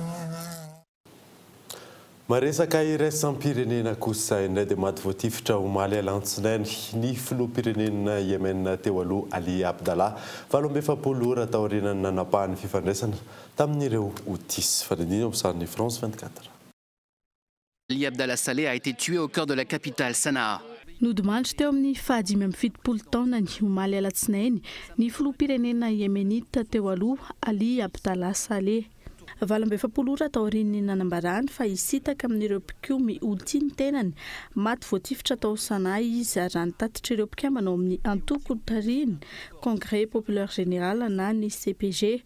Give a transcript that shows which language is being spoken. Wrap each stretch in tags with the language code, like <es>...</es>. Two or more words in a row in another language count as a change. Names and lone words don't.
<mg>Maresaka iraisam-pirenena kosa indray dia maty voatifitra omaly alantsinainy ny filoha-pirenena Yemen teo aloha Ali Abdallah 17 ora taorianany nanapahany fifandraisana tamin'ireo Houthis. Fanadina ao sariny France 24.</mg> <fr>Ali Abdallah Saleh a été tué au cœur de la capitale Sanaa.</fr> <mg>Nodimandry teo amin'ny 17 taona ny omaly alatsinainy ny filoha-pirenena Yemenita teo aloha Ali Abdallah Saleh. 17 ora taorian'ny nanambarany fa hisitaka amin'ireo mpikomy Houthi ny tenany maty voatifitra tao Sanaa izy ary nitatitra ireo mpikambana ao amin'ny antoko tariny Congrès Populaire Général na ny CPG.</mg>